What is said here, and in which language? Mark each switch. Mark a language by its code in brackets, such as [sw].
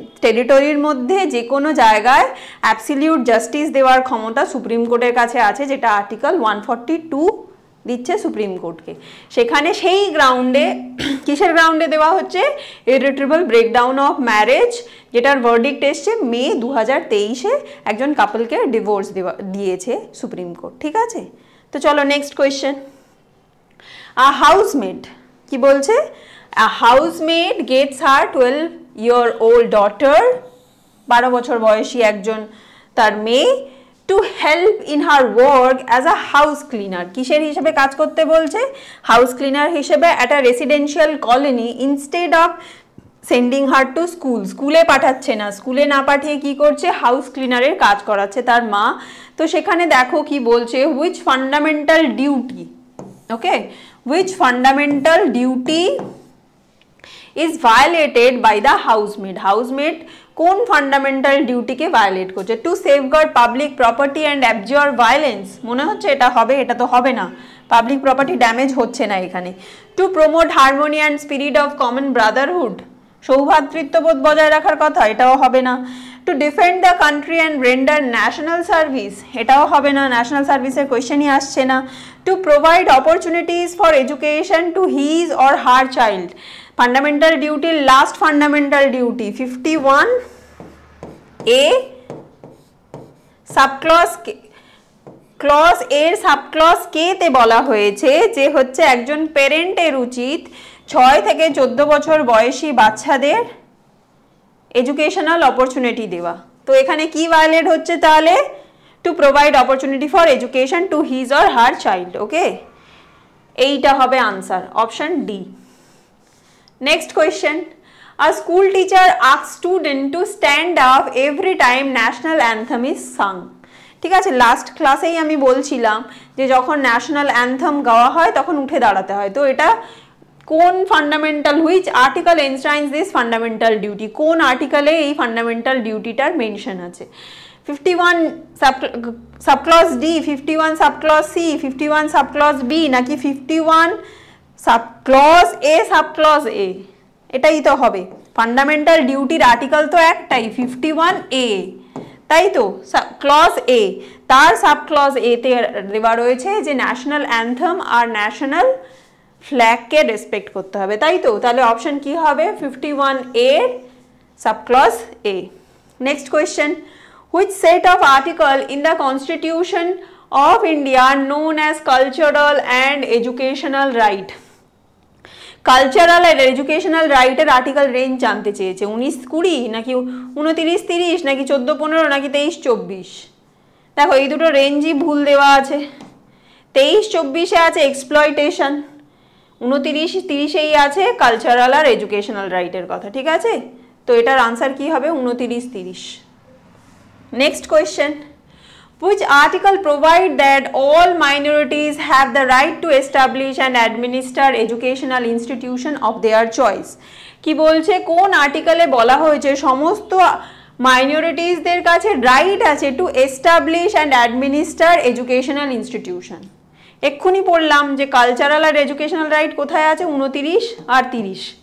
[bn] টেরিটরির মধ্যে যে কোনো জায়গায় অ্যাবসলিউট জাস্টিস দেওয়ার ক্ষমতা সুপ্রিম কোর্টের কাছে আছে, যেটা আর্টিকেল 142 দিচ্ছে সুপ্রিম কোর্টকে। সেখানে সেই গ্রাউন্ডে, কিসের গ্রাউন্ডে দেওয়া হচ্ছে? ইররিট্রিভেবল ব্রেকডাউন অফ ম্যারেজ, যেটার ভার্ডিক্ট এসছে মে 2023-এ একজন কাপলকে ডিভোর্স দিয়েছে সুপ্রিম কোর্ট, ঠিক আছে? তো চলো নেক্সট কোয়েশ্চেন। আ হাউসমেট কি বলছে? [en] A housemaid gets her 12-year-old daughter, [bn] 12 বছর বয়সী একজন তার মেয়ে, [en] to help in her work as a house cleaner. [bn] কিসের হিসেবে কাজ করতে বলছে? হাউস ক্লিনার হিসেবে [en] at a residential colony instead of sending her to school. [bn] স্কুলে পাঠাচ্ছে না, স্কুলে না পাঠিয়ে কি করছে? হাউস ক্লিনারের কাজ করাচ্ছে তার মা। তো সেখানে দেখো কি বলছে, [en] which fundamental duty, okay, which fundamental duty is violated by the housemaid. [bn] housemaid কোন ফান্ডামেন্টাল ডিউটিকে ভায়োলেট করছে? [en] to safeguard public property and absorb violence, [bn] মনে হচ্ছে এটা হবে, এটা তো হবে না, পাবলিক প্রপার্টি ড্যামেজ হচ্ছে না এখানে। [en] to promote harmony and spirit of common brotherhood, [bn] সৌভ্রাতৃত্ববোধ বজায় রাখার কথা, এটাও হবে না। [en] to defend the country and render national service, [bn] এটাও হবে না, ন্যাশনাল সার্ভিসের কোয়েশ্চেনই আসছে না। [en] to provide opportunities for education to his or her child, fundamental duty, last fundamental duty 51A [bn] subclause clause এর সাবক্লজ কে তে বলা হয়েছে যে হচ্ছে একজন প্যারেন্টের উচিত 6 থেকে 14 বছর বয়সী বাচ্চাদের এডুকেশনাল অপরচুনিটি দেওয়া। তো এখানে কি ভায়োলেট হচ্ছে তাহলে? [en] To provide opportunity for education to his or her child. [bn] ওকে, এইটা হবে answer, option D. [en] Next question, a school teacher asks student to stand up every time national anthem is sung। [bn] ঠিক আছে, লাস্ট ক্লাসেই আমি বলছিলাম যে যখন ন্যাশনাল অ্যান্থেম গাওয়া হয় তখন উঠে দাঁড়াতে হয়। তো এটা কোন fundamental, [en] which article enshrines this fundamental duty, [bn] কোন আর্টিকেলে এই ফান্ডামেন্টাল ডিউটিটার মেনশন আছে? 51 subclause D, 51 subclause C, 51 subclause B, নাকি 51 সাবক্লজ এ সাবক্লজ এ? এটাই তো হবে। ফান্ডামেন্টাল ডিউটির আর্টিকেল তো একটাই, 51 এ, তাই তো? ক্লজ এ, তার সাবক্লজ এ তে দেওয়া রয়েছে যে ন্যাশনাল অ্যান্থেম আর ন্যাশনাল ফ্ল্যাগকে রেসপেক্ট করতে হবে, তাই তো? তাহলে অপশন কি হবে? 51 এর subclause A. [en] Next question, which set of article in the Constitution of India known as cultural and educational right? [bn] Cultural আর educational রাইটের আর্টিকেল রেঞ্জ জানতে চেয়েছে, 19-20 নাকি 29-30 নাকি 14-15 নাকি 23-24? দেখো এই দুটো রেঞ্জই ভুল দেওয়া আছে। 23-24-এ আছে এক্সপ্লয়টেশন, 29-30-এই আছে কালচারাল আর এডুকেশনাল রাইটের কথা। ঠিক আছে, তো এটার আনসার কি হবে? 29-30। [en] Next question, which article provide that all minorities have the right to establish and administer educational institution of their choice? [bn] কি বলছে, কোন আর্টিকেলে বলা হয়েছে সমস্ত মাইনরিটিসদের কাছে রাইট আছে [en] To establish and administer educational institution? [bn] এক্ষুনি পড়লাম যে কালচারাল আর এডুকেশনাল রাইট কোথায় আছে, 29 আর 30।